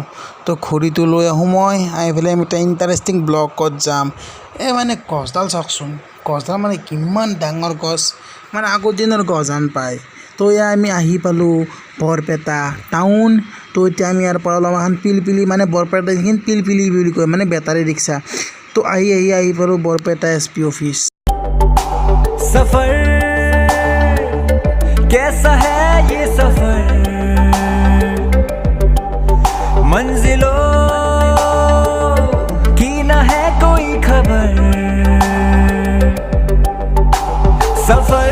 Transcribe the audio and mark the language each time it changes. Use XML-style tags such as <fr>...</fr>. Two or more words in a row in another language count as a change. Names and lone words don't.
<as>তো ঘড়ীটো লৈ আহোঁ মই আহি পেলাই আমি এটা</as> <en>interesting blog</en> <as>যাম মানে গছডাল চাওকচোন গছডাল মানে কিমান ডাঙৰ গছ মানে আগৰ দিনৰ গছ যেন পায় তো আমি আহি পালোঁ বৰপেটা টাউন তো এতিয়া আমি ইয়াৰ পৰা অলপ এখন পিলপিলি মানে বৰপেটা যিখিনি পিলপিলি বুলি কয় মানে</as> <en>battery rickshaw</en> <as>তো আহি পালোঁ বৰপেটা</as> <en>SP office</en> <hi>सफर कैसा है ये सफर मंजिलों की ना है कोई खबर सफर</hi>